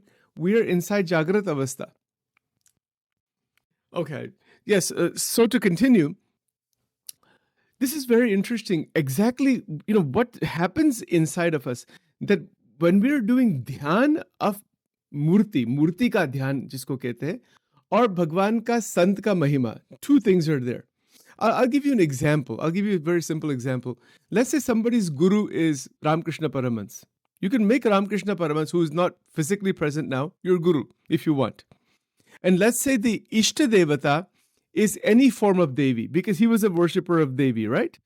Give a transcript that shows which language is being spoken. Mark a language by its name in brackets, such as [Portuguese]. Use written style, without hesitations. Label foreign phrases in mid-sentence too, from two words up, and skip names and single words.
[English] We are inside [Hindi] जाग्रत अवस्था. [English] Okay, yes, so to continue, this is very interesting. Exactly, what happens inside of us, that when we are doing dhyan of [Hindi] मूर्ति का ध्यान, जिसको कहते हैं, or भगवान का संत का महिमा, [English] two things are there. I'll give you an example. I'll give you a very simple example. Let's say somebody's guru is Ramakrishna Paramans. You can make Ramakrishna Paramans, who is not physically present now, your guru, if you want. And let's say the [Hindi] इष्ट देवता [English] is any form of Devi, because he was a worshipper of Devi, right?